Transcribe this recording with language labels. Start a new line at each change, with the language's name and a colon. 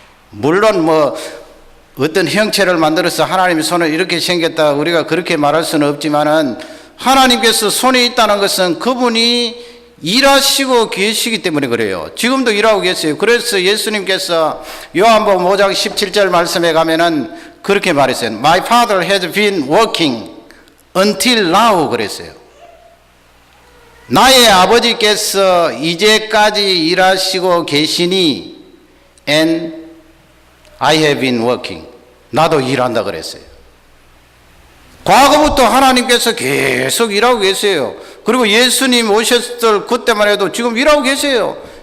Korean: 물론 뭐 어떤 형체를 만들어서 하나님의 손을 이렇게 생겼다 우리가 그렇게 말할 수는 없지만은 하나님께서 손이 있다는 것은 그분이 일하시고 계시기 때문에 그래요. 지금도 일하고 계세요. 그래서 예수님께서 요한복음 5장 17절 말씀에 가면은 그렇게 말했어요.
English: My father has been working until now
Korean: 그랬어요. 나의 아버지께서 이제까지 일하시고 계시니
English: and I have been working.
Korean: 나도 일한다 그랬어요. 과거부터 하나님께서 계속 일하고 계세요. 그리고 예수님 오셨을 그때만 해도 지금 일하고 계세요.